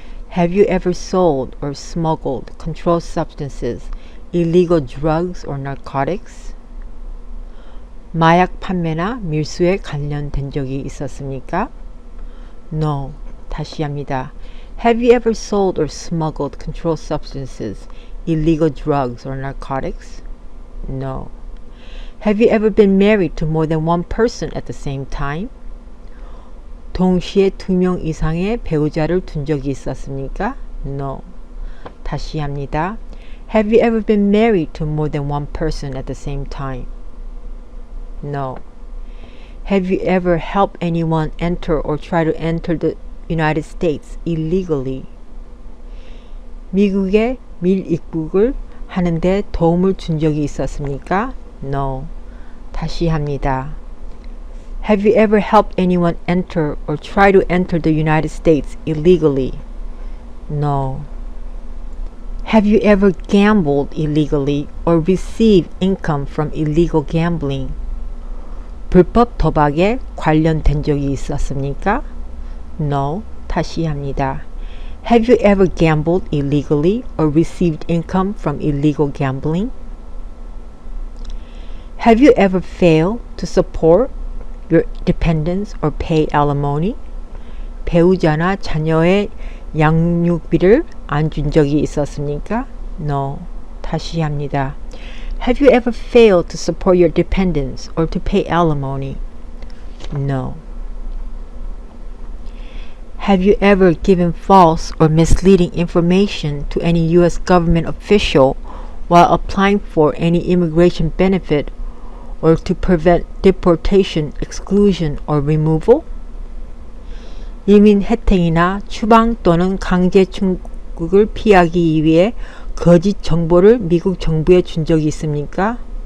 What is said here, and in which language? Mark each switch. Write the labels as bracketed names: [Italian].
[English] Have you ever sold or smuggled controlled substances, illegal drugs or narcotics? [Korean] 마약 판매나 밀수에 관련된 적이 있었습니까? No. 다시 합니다. [English] Have you ever sold or smuggled controlled substances, illegal drugs or narcotics? No. Have you ever been married to more than one person at the same time? [Korean] 동시에 2명 이상의 배우자를 둔 적이 있었습니까? No. 다시 합니다. [English] Have you ever been married to more than one person at the same time? No. Have you ever helped anyone enter or try to enter the United States illegally? [Korean] 미국에 밀입국을 하는데 도움을 준 적이 있었습니까? No. 다시 합니다. [English] Have you ever helped anyone enter or try to enter the United States illegally? No. Have you ever gambled illegally or received income from illegal gambling? [Korean] 불법 도박에 관련된 적이 있었습니까? No. 다시 합니다. [English] Have you ever gambled illegally or received income from illegal gambling? Have you ever failed to support your dependents or pay alimony? [Korean] 배우자나 자녀의 양육비를 안 준 적이 있었습니까? No. 다시 합니다. [English] Have you ever failed to support your dependents or to pay alimony? No. Have you ever given false or misleading information to any U.S. government official while applying for any immigration benefit or to prevent deportation, exclusion, or removal? [Korean] 이민 혜택이나 추방 또는 강제 출국을 피하기 위해 거짓 정보를 미국 정부에 준 적이 있습니까?